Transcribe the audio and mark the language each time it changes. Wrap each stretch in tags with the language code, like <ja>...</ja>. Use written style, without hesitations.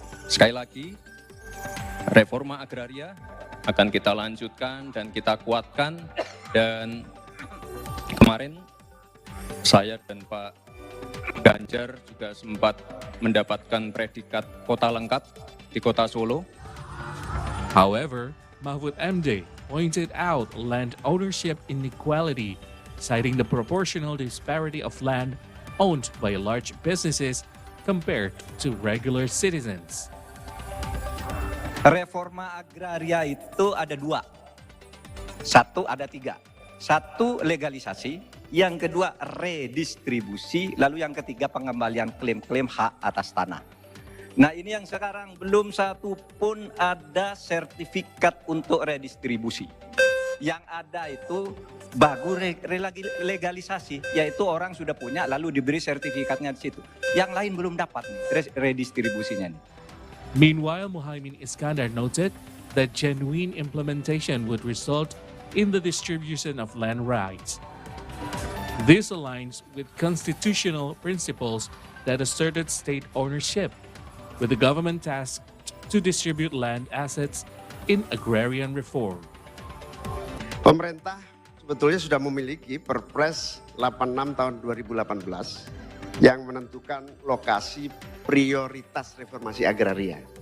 <id>Sekali lagi, reforma agraria akan kita lanjutkan dan kita kuatkan. Dan kemarin saya dan Pak Ganjar juga sempat mendapatkan predikat kota lengkap di kota Solo.</id> <en>However, Mahfud MD pointed out land ownership inequality, citing the proportional disparity of land owned by large businesses compared to regular citizens.</en> <id>Reforma agraria itu ada dua. Satu, ada tiga. Satu, legalisasi. Yang kedua, redistribusi. Lalu yang ketiga, pengembalian klaim-klaim hak atas tanah. Nah, ini yang sekarang belum satu pun ada sertifikat untuk redistribusi. Yang ada itu baru legalisasi, yaitu orang sudah punya lalu diberi sertifikatnya di situ. Yang lain belum dapat nih, redistribusinya nih.</id> <en>Meanwhile, Muhaimin Iskandar noted that genuine implementation would result in the distribution of land rights. This aligns with constitutional principles that asserted state ownership, with the government tasked to distribute land assets in agrarian reform.</en> <id>Pemerintah sebetulnya sudah memiliki Perpres 86 tahun 2018 yang menentukan lokasi prioritas reformasi agraria.</id>